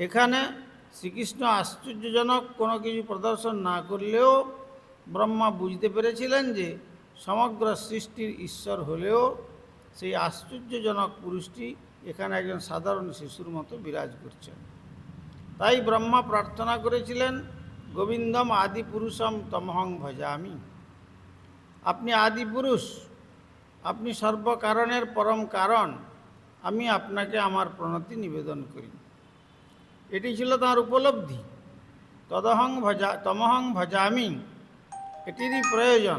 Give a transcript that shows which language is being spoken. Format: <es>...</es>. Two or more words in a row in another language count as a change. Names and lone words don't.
<bn>এখানে শ্রীকৃষ্ণ আশ্চর্যজনক কোনো কিছু প্রদর্শন না করলেও ব্রহ্মা বুঝতে পেরেছিলেন যে সমগ্র সৃষ্টির ঈশ্বর হলেও সেই আশ্চর্যজনক পুরুষটি এখানে একজন সাধারণ শিশুর মতো বিরাজ করছেন। তাই ব্রহ্মা প্রার্থনা করেছিলেন,</bn> <sa>গোবিন্দম আদি পুরুষম তমহং ভজামি।</sa> <bn>আপনি আদি পুরুষ, আপনি সর্বকারণের পরম কারণ, আমি আপনাকে আমার প্রণতি নিবেদন করি। এটি ছিল তাঁর উপলব্ধি।</bn> <sa>তমহং ভজামি,</sa> <bn>এটিরই প্রয়োজন।</bn>